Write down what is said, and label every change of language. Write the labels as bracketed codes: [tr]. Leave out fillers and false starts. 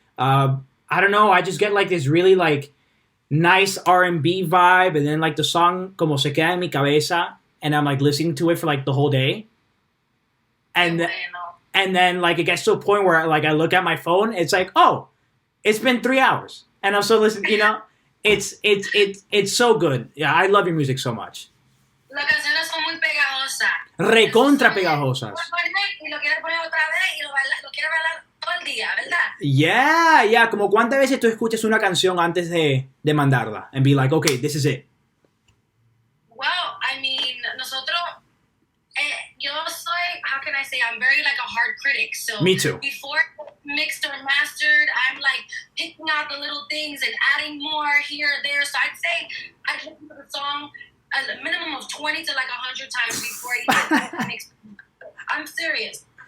[en] I don't know, I just get like this really like nice R&B vibe, and then like the song [es] como se queda en mi cabeza, [en] and I'm like listening to it for like the whole day, and th- and then like it gets to a point where like I look at my phone, it's like, oh, it's been 3 hours, and I'm still listening. It's so good. Yeah, I love your music so much. [es] Las canciones son muy pegajosas. Recontra pegajosas. Y lo quieres poner otra vez y lo quieres bailar todo el día, ¿verdad? [en] Yeah. [es] Como cuántas veces tú escuchas una canción antes de mandarla [en] and be like, okay, this is it. Well, I mean, [es] nosotros, yo soy, [en] how can I say, I'm very like a hard critic. So Me too. before mixed or mastered, I'm like picking out the little things and adding more here or there. So I'd say I listen to the song a minimum of 20 to like 100 times before even mixed. I'm serious.